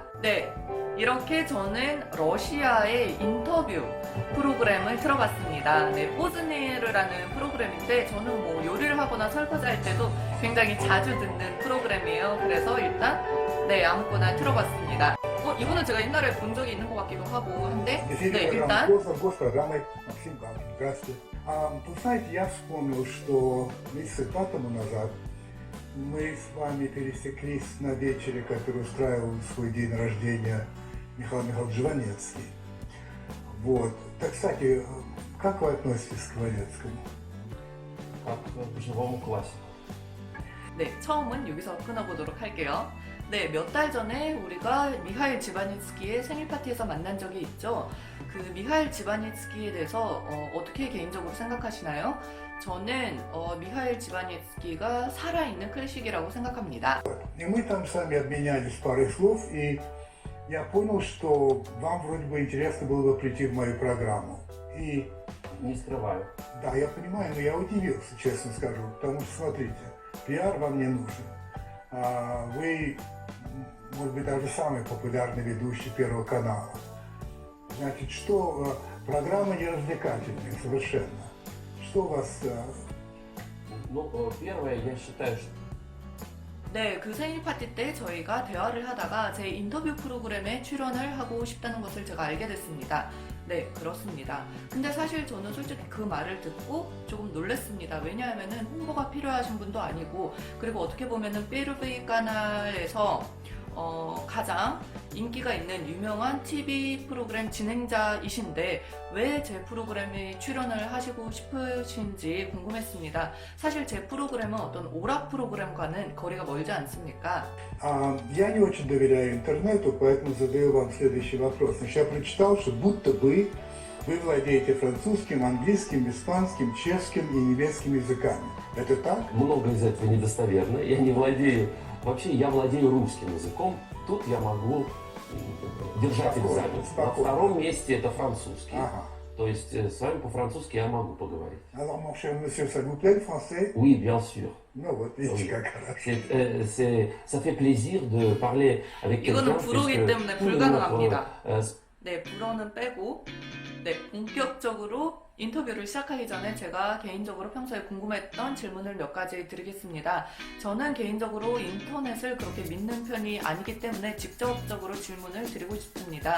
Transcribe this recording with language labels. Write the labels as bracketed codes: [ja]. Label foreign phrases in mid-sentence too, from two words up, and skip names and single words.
[ko] 네, 이렇게 저는 러시아의 인터뷰 프로그램을 틀어봤습니다. 네, 포즈니르라는 프로그램인데 저는 뭐 요리를 하거나 설거지할 때도 굉장히 자주 듣는 프로그램이에요. 그래서 일단 아무거나 틀어봤습니다. 이거는 제가 옛날에 본 적이 있는 것 같기도 하고 한데 일단 [ru] госпрограммой Максим Галкин. Здравствуйте. Тут, знаете, я вспомнил, что месяца 2 тому назад мы с вами пересеклись на вечере, который устраивал свой день рождения Михаил Михайлович Жванецкий. Вот. Так, кстати, как вы относитесь к Жванецкому? Как к живому классику. [ko] 네, 처음은 여기서 끊어보도록 할게요. 네, 몇 달 전에 우리가 미하일 지바니츠키의 생일 파티에서 만난 적이 있죠. 그 그 미하일 지바니츠키에 대해서 어떻게 개인적으로 생각하시나요? 저는 미하일 지바니츠키가 살아있는 클래식이라고 생각합니다. [ru] И мы там с вами обменялись парой слов, и я понял, что вам вроде бы интересно было бы прийти в мою программу. И Не скрываю. да, я понимаю, но я удивился, честно скажу, потому что, смотрите, пиар вам не нужен. Вы, может быть, даже самый популярный ведущий Первого канала. Значит, что программа не развлекательная совершенно. Что у вас... Ну, первое, я считаю, что [ko] 네, 그 생일 파티 때 저희가 대화를 하다가 제 인터뷰 프로그램에 출연을 하고 싶다는 것을 제가 알게 됐습니다. 네, 그렇습니다. 근데 사실 저는 솔직히 그 말을 듣고 조금 놀랐습니다. 왜냐하면은 홍보가 필요하신 분도 아니고, 그리고 어떻게 보면은 삐르비 카날에서 가장 인기가 있는 유명한 TV 프로그램 진행자이신데 왜 제 프로그램에 출연을 하시고 싶으신지 궁금했습니다. 사실 제 프로그램은 어떤 오락 프로그램과는 거리가 멀지 않습니까? [ru] Я не очень доверяю интернету, поэтому задаю вам следующий вопрос. Значит, я прочитал, что будто бы вы владеете французским, английским, испанским, чешским и немецким языками. Это так? много из этого недостоверно. Я не владею... Вообще, я владею русским языком. Тут я могу держать Спокойно, экзамен. На спокойно. втором месте это французский. Ага. То есть с вами по-французски я могу поговорить. [fr] Alors, mon cher monsieur, ça vous plaît le français? Oui, bien sûr. [ru] Ну вот, видите, [fr] Oui. [ru] как хорошо. [fr] Ça fait plaisir de parler avec quelqu'un. [ko] 이거는 불어기 [fr] puisque [ko] 때문에 [fr] tous nos, [ko] 불가능합니다. euh, 네, 불어는 빼고, 네, 본격적으로 인터뷰를 시작하기 전에 제가 개인적으로 평소에 궁금했던 질문을 몇 가지 드리겠습니다. 저는 개인적으로 인터넷을 그렇게 믿는 편이 아니기 때문에 직접적으로 질문을 드리고 싶습니다.